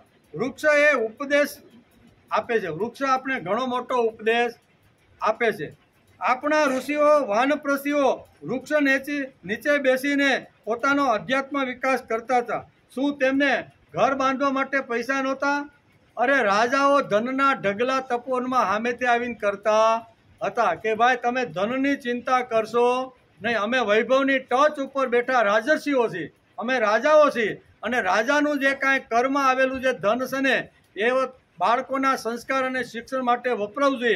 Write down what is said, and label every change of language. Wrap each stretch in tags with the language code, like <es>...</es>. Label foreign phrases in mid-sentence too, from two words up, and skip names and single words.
<gu>વૃક્ષ એ ઉપદેશ આપે છે। વૃક્ષ આપણે ઘણો મોટો ઉપદેશ આપે છે। આપણા ઋષિઓ વાનપ્રસ્થીઓ વૃક્ષ નીચે બેસીને પોતાનો અધ્યાત્મ વિકાસ કરતા હતા। શું તેમને ઘર બાંધવા માટે પૈસા નહોતા? અરે રાજાઓ ધનના ઢગલા तपोवનમાં સામેથી આવીને કરતા હતા કે ભાઈ તમે ધનની ચિંતા કરશો નહીં, અમે વૈભવની ટચ ઉપર બેઠા રાજર્ષિઓ છીએ, અમે રાજાઓ છીએ અને રાજાનું જે કાંઈ કર્મ આવેલું જે ધન છે ને એ બાળકોના સંસ્કાર અને શિક્ષણ માટે વપરાવવું જોઈએ.</gu>